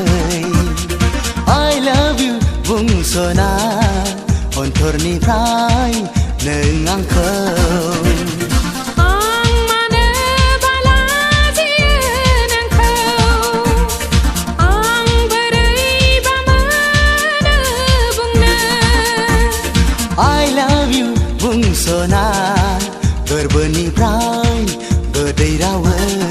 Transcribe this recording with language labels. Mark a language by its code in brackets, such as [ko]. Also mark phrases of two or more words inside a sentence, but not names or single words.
[en] I love you [brx] बुंस'ना अनथरनिफ्राय नों आंखौ आं मानो बालाजियो नोंखौ आं बोरैबा मोनो बुंनो [en] I love you [brx] बुंस'ना गोरबोनिफ्राय गोदै रावै